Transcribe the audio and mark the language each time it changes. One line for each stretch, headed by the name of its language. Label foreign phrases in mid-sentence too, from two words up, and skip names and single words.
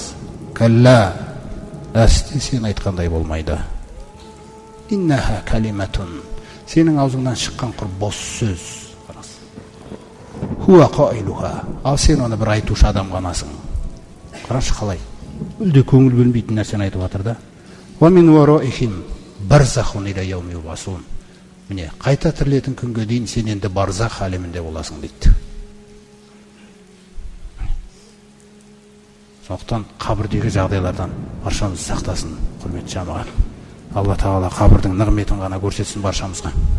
Kazakh: Кәлла, әсте сен айтқандай болмайды.
Arabic: إنها كلمة,
Kazakh: сенің аузыңнан шыққан құр бос сөз.
Arabic: هو قائلها,
Kazakh: ал сен оны бір айтушы адам ғанасың. Қарашы қалай, үлде көңіл бөлмейтін нәрсені айтып жатыр да.
Arabic: ومن ورائهم برزخ إلى يوم يبعثون,
Kazakh: міне қайта тірілетін күнге дейін сен енді барзах әлемінде боласың дейді. Сондықтан қабірдегі жағдайлардан баршамыз сақтасын, құрметті жамағат. Алла Тағала қабірдің нығметін ғана көрсетсін баршамызға.